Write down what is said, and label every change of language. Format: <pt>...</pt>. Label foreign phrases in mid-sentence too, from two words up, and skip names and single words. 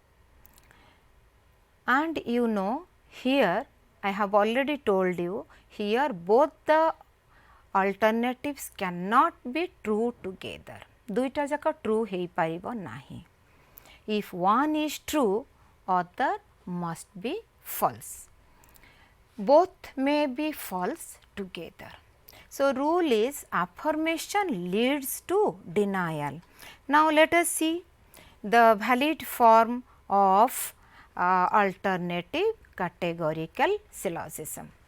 <en>And you know, here I have already told you, here both the alternatives cannot be true together.</en> <or>ଦୁଇଟା ଯାକ ଟ୍ରୁ ହୋଇ ପାରିବ ନାହିଁ.</or> <en>If one is true, other must be false. Both may be false together. So, rule is affirmation leads to denial. Now, let us see the valid form of alternative categorical syllogism.</en>